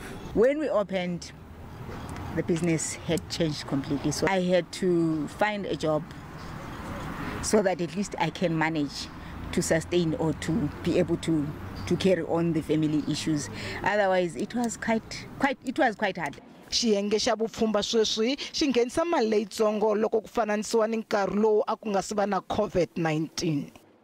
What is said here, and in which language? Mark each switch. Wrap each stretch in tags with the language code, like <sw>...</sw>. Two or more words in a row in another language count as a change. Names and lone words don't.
<en>When we opened, the business had changed completely. So I had to find a job so that at least I can manage to sustain or to be able to carry on the family issues. Otherwise, it was quite hard.</en> <ts>Xiyenge xa vupfhumba sweswi xi nghenisa mali leyitsongo loko ku fananisiwa ni nkarhi lowu a ku nga si va na COVID-19.</ts>